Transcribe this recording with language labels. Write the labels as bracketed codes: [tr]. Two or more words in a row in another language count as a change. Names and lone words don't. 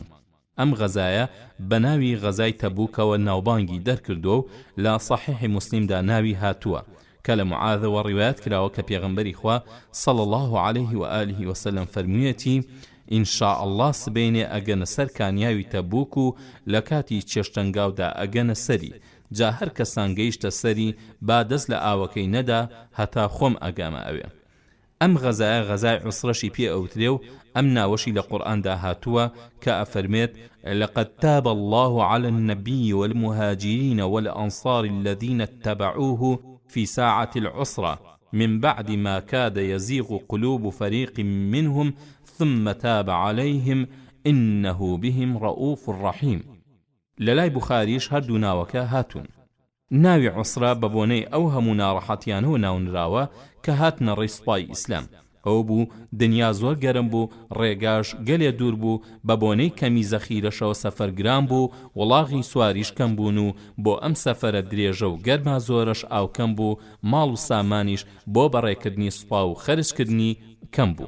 [ckb] ئەم غەزایە بە ناوی غەزای تەبوکەوە ناوبانگی دەرکردو و لە صحیحی موسلیمدا ناوی هاتووە کە لە معاذەوە ڕیوایەت کراوە کە پێغەمبەری خوا [ar] صلی الله علیه و آله وسلم [ckb] فەرموویەتی [ar] ئینشاء الله [ckb] سبەینێ ئەگەنە سەر کانیاوی تەبوک و لە کاتی چێشتەنگاودا ئەگەنە سەری، جا هەر کەسان گەیشتە سەری با دەست لە ئاوەکەی نەدا هەتا خۆم ئەگامە ئەوێ. ئەم غەزایە غەزای عوسرەشی پێ ئەوترێ و ئەم ناوەشی لە قورئاندا هاتووە کە ئەفەرمێت [ar] لقد تاب الله على النبي والمهاجرين والأنصار الذين اتبعوه في ساعة العسرة من بعد ما كاد يزيغ قلوب فريق منهم ثم تاب عليهم إنه بهم رؤوف رحيم. [ckb] لەلای بوخاریش هەردوو ناوەکە هاتوون. ناوی عوسرە بە بۆنەی ئەو هەموو ناڕەحەتیانەوە ناونراوە کە هاتنە ڕێی سوپای ئیسلام. ئەو بوو دنیا زۆر گەرم بوو، ڕێگاش گەلێ دوور بوو، بە بۆنەی کەمی زەخیرەشەوە سەفەرگران بوو، وڵاغی سواریش کەم بوون و بۆ ئەم سەفەرە درێژە و گەرما زۆرش ئاوکەم بوو، ماڵ و سامانیش بۆ بەڕێکردنی سوپا و خەرجکردنی کەم بوو.